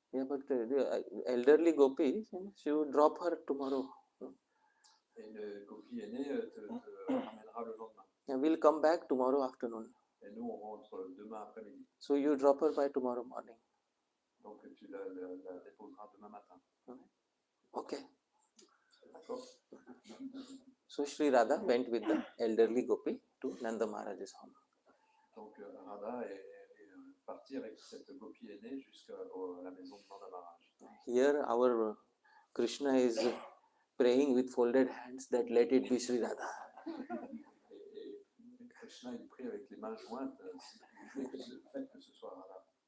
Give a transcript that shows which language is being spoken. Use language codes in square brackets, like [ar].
[en] Yeah, but the elderly gopi, she would drop her tomorrow. [fr] Et une copie aînée te ramènera le lendemain. [en] And we'll come back tomorrow afternoon. [fr] Et nous, on rentre demain après-midi. [en] So you drop her by tomorrow morning. [fr] Donc tu la déposeras demain matin. [en] Okay. [fr] D'accord. [en] So Sri Radha went with the elderly gopi to Nanda Maharaj's home. [fr] Donc Radha est partie avec cette copie aînée jusqu'à la maison de Nanda Maharaj. [en] Here our Krishna is praying with folded hands that let it be Sri Radha. [fr] Et Krishna, il prie avec les mains jointes, le fait que ce soit Radha.